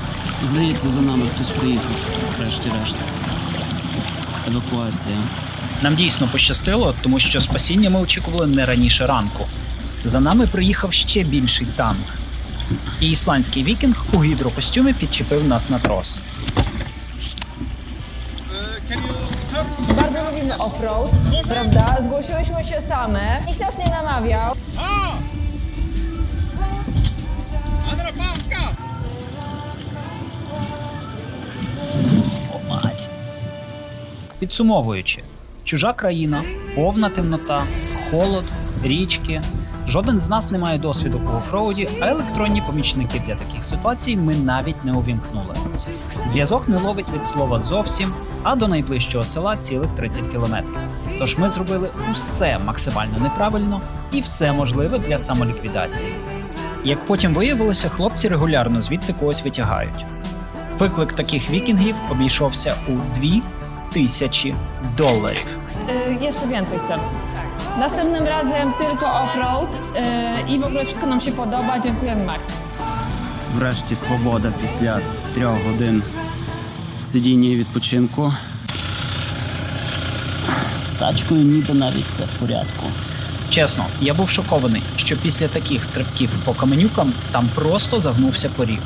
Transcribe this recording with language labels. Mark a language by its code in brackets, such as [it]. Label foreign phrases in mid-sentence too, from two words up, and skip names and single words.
[uk] Здається, за нами хтось приїхав, врешті-решт. Евакуація. Нам дійсно пощастило, тому що спасіння ми очікували не раніше ранку. За нами приїхав ще більший танк. І ісландський вікінг у гідрокостюмі підчепив нас на трос. [pl] Bardzo lubimy offroad, prawda? Zgłosiłyśmy się same. Nikt nas nie namawiał. [uk] О, мать. Підсумовуючи, чужа країна, повна темнота, холод, річки. Жоден з нас не має досвіду у офроуді, а електронні помічники для таких ситуацій ми навіть не увімкнули. Зв'язок не ловить від слова зовсім, а до найближчого села цілих 30 кілометрів. Тож ми зробили усе максимально неправильно і все можливе для самоліквідації. Як потім виявилося, хлопці регулярно звідси когось витягають. Виклик таких вікінгів обійшовся у $2000. [pl] Jeszcze więcej chcemy. Następnym razem tylko offroad i w ogóle wszystko nam się podoba. Dziękujemy, Max. [uk] Врешті свобода після 3 годин сидіння і відпочинку. З тачкою ніби навіть все в порядку. Чесно, я був шокований, що після таких стрибків по каменюкам там просто загнувся поріг.